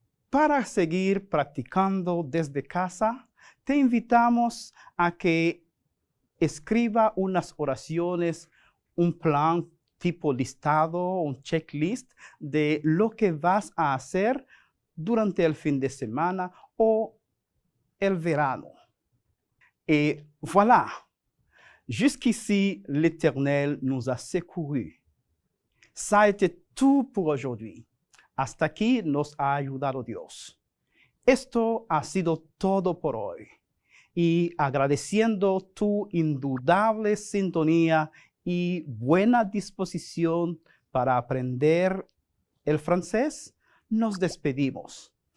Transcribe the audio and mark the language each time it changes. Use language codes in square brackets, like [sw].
[es] Para seguir practicando desde casa, te invitamos a que escriba unas oraciones, un plan tipo listado, un checklist de lo que vas a hacer durante el fin de semana o el verano. [fr] Et voilà, jusqu'ici l'Éternel nous a secourus. Ça a été tout pour aujourd'hui. [es] Hasta aquí nos ha ayudado Dios. Esto ha sido todo por hoy. Y agradeciendo tu indudable sintonía y buena disposición para aprender el francés, nos despedimos.